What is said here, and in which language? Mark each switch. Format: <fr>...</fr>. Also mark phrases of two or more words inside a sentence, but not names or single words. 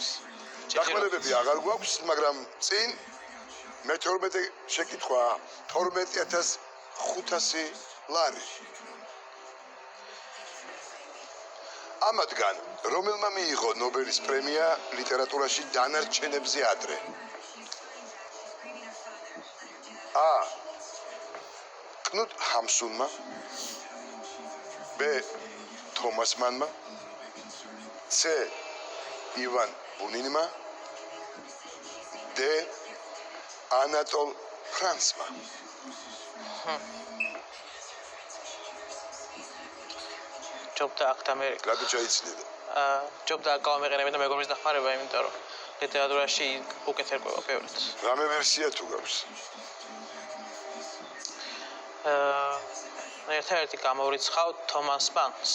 <ka>დახმარებები აღარ გვაქვს, მაგრამ წინ მე-12 შეკითხვა 12500 ლარი. ამათგან რომელმა მიიღო ნობელის პრემია ლიტერატურაში დანარჩენებზე ადრე? A. Knut Hamsunma. B. Thomas Mannma. C. Ivan Buninma. D. Anatol Fransma. ჯობდა აქ ამერიკა. რატო ჩაიცნიდა? ჯობდა აქ გამეყენებინა და მეგობრების დახმარება, იმიტომ რომ ლიტერატურაში უკეთ ერკვევა ბევრად. რამე ვერსია თუ გაქვს? ერთადერთი გამოვრიცხავ თომას მანს.</ka>